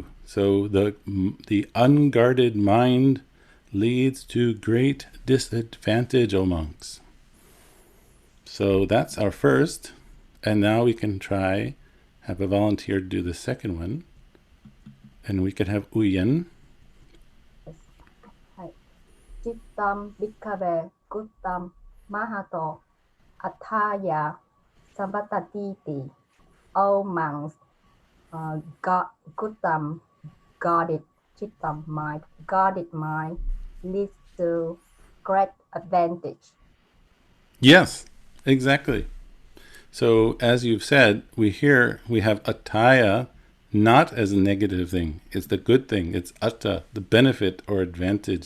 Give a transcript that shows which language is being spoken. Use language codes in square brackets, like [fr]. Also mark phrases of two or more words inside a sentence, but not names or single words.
[en] So the unguarded mind leads to great disadvantage, O monks. So that's our first, and now we can try, have a volunteer do the second one, and we can have Uyen. [pi] Chittam bhikkhave guttam mahato atthaya samvatati. [en] O monks, guttam, guarded chittam, mind, guarded mind leads to great advantage. Yes, exactly. So as you've said, we have attaya not as a negative thing. It's the good thing. It's atta, the benefit or advantage.